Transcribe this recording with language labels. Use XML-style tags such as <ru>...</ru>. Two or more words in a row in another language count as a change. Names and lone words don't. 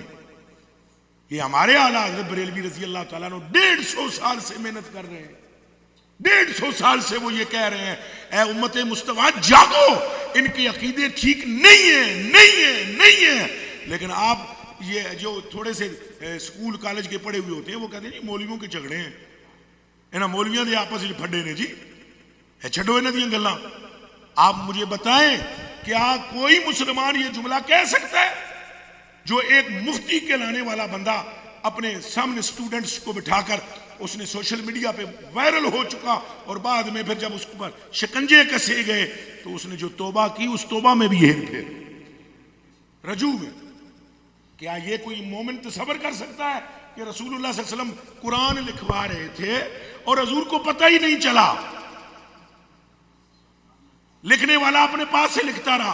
<ur>یہ ہمارے اعلیٰ حضرت بریلوی</ur> <ar>رضی اللہ تعالیٰ عنہ</ar> <ur>150 سال سے محنت کر رہے ہیں، 150 سال سے وہ یہ کہہ رہے ہیں، اے امت مصطفیٰ جاگو، ان کے عقیدے ٹھیک نہیں ہیں. لیکن آپ یہ جو تھوڑے سے اسکول کالج کے پڑھے ہوئے ہوتے ہیں وہ کہتے ہیں جی مولویوں کے جھگڑے ہیں,</ur> <pa>انہاں مولویاں دے آپس میں پھڈے نے جی, چھڈو انہاں دیاں گلاں.</pa> <ur>آپ مجھے بتائیں کیا کوئی مسلمان یہ جملہ کہہ سکتا ہے جو ایک مفتی کہلانے والا بندہ اپنے سامنے سٹوڈنٹس کو بٹھا کر اس نے</ur> <en>social media</en> <ur>پہ وائرل ہو چکا, اور بعد میں پھر جب اس پر شکنجے کسے گئے تو اس نے جو توبہ کی اس توبہ میں بھی ہیر پھیر رجوع میں, کیا یہ کوئی مومن تصور کر سکتا ہے کہ رسول اللہ</ur> <ar>صلی اللہ علیہ وسلم</ar> <ur>قرآن لکھوا رہے تھے اور حضور کو پتہ ہی نہیں چلا, لکھنے والا اپنے پاس سے لکھتا رہا.</ur>